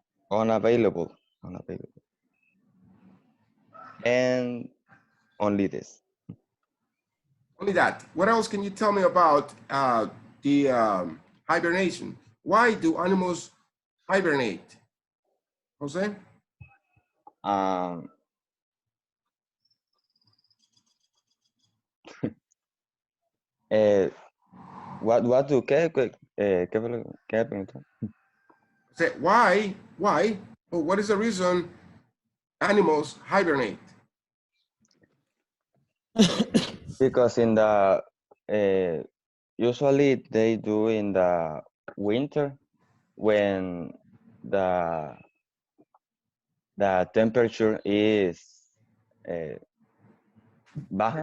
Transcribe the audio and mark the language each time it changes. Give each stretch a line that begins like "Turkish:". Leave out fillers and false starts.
English: unavailable. Unavailable. And only this. Only that. What else can you tell me about the hibernation? Why do animals hibernate? Jose?
Spanish: Um, eh,
English: what do
Spanish: qué fue lo que preguntó?
English: Say, why, or what is the reason animals hibernate? Because in the usually they do in the winter when the temperature is
Spanish: baja,